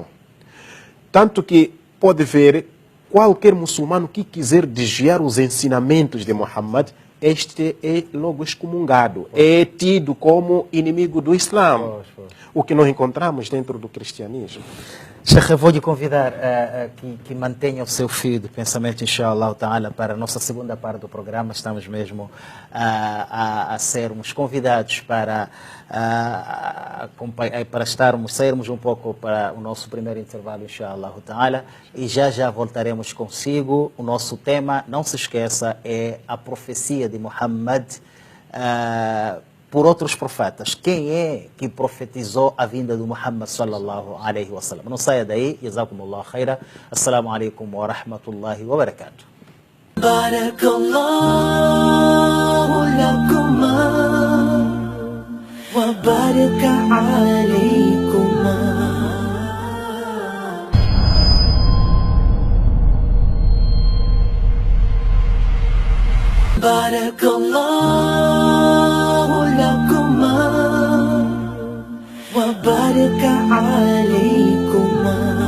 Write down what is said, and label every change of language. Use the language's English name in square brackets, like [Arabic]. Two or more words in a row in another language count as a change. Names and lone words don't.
[Portuguese] Tanto que pode ver qualquer muçulmano que quiser desviar os ensinamentos de Muhammad, este é logo excomungado, é tido como inimigo do Islã, o que nós encontramos dentro do cristianismo. Sheikh, eu vou lhe convidar que mantenha o seu fio de pensamento, [Arabic] إن شاء الله تعالى, [Portuguese] para a nossa segunda parte do programa. Estamos mesmo a sermos convidados para sairmos um pouco para o nosso primeiro intervalo, [Arabic] إن شاء الله تعالى, [Portuguese] e já voltaremos consigo. O nosso tema, não se esqueça, é a profecia de Muhammad por outros profetas. Quem é que profetizou a vinda do Muhammad [Arabic] صلى الله عليه وسلم? [Portuguese] Não saia daí. [Arabic] جزاكم الله خيرا. السلام عليكم ورحمة الله وبركاته. بارك الله لكما وبارك عليكما بارك الله لكما وبارك عليكما